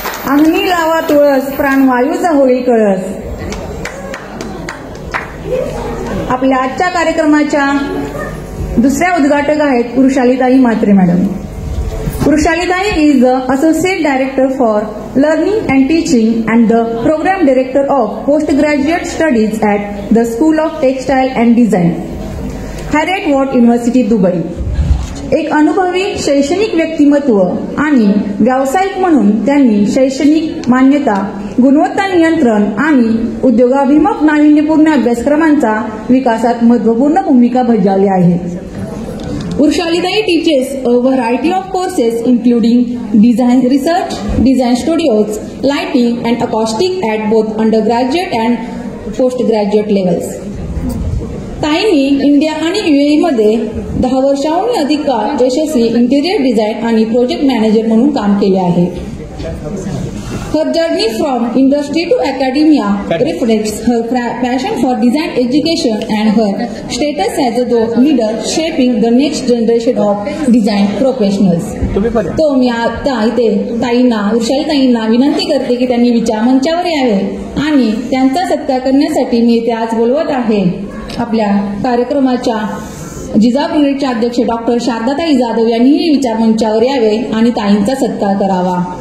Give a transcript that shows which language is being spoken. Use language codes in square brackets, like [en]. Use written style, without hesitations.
[mr] अंगणी लावा तुळस, प्राणवायूचा होईल कळस. आपल्या आजच्या कार्यक्रमाच्या दुसऱ्या उद्घाटक आहेत वृषालीताई Mhatre madam. [en] Vrushalitai is the Associate Director for Learning and Teaching and the Program Director of Postgraduate Studies at the School of Textile and Design, Heriot Watt University, Dubai. [mr] एक अनुभवी शैक्षणिक व्यक्तिमत्व आणि व्यावसायिक म्हणून त्यांनी शैक्षणिक मान्यता, गुणवत्ता नियंत्रण आणि उद्योगाभिमुख नाविन्यपूर्ण अभ्यासक्रमांचा विकासात महत्वपूर्ण भूमिका बजावली आहे. [en] Urshalitai teaches a variety of courses including design research, design studios, lighting and acoustic at both undergraduate and postgraduate levels. [mr] ताईंनी इंडिया आणि UAE मध्ये 10 वर्षांहून अधिक काळ यशस्वी इंटिरियर डिझाईन आणि प्रोजेक्ट मॅनेजर म्हणून काम केले आहे. [en] Her journey from industry to academia reflects her passion for design education and her status as a leader shaping the next generation of design professionals. [mr] तो मी आता इथे ताईंना, वृषालीताईंना विनंती करते की त्यांनी विचार मंचावर यावे आणि त्यांचा सत्कार करण्यासाठी मी इथे आज बोलवत आहे आपल्या कार्यक्रमाच्या जिजाऊ ब्रिगेडच्या अध्यक्ष डॉक्टर शारदाताई जाधव यांनीही विचार मंचावर यावे आणि ताईंचा सत्कार करावा.